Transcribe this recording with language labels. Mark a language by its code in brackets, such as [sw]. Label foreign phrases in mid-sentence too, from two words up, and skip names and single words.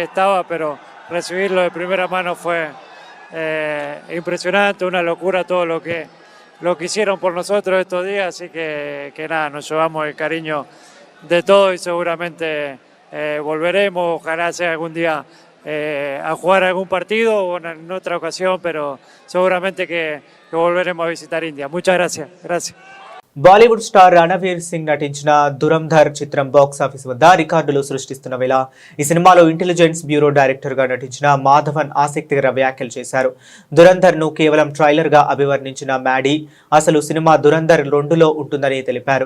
[es] estaba, pero recibirlo de primera mano fue impresionante, una locura todo lo que hicieron por nosotros estos días, así que nada, nos llevamos el cariño de todos y seguramente volveremos, ojalá sea algún día a jugar algún partido o en otra ocasión, pero seguramente que volveremos a visitar India. Muchas gracias. Gracias. [en] Bollywood star [te] రణవీర్ సింగ్ నటించిన దురంధర్ చిత్రం [en] box office [te] వద్ద రికార్డులు సృష్టిస్తున్న వేళ ఈ సినిమాలో [en] Intelligence Bureau director [te] గా నటించిన మాధవన్ ఆసక్తికర వ్యాఖ్యలు చేశారు. దురంధర్ ను కేవలం ట్రైలర్ గా అభివర్ణించిన మ్యాడీ అసలు సినిమా దురంధర్ 2లో ఉంటుందని తెలిపారు.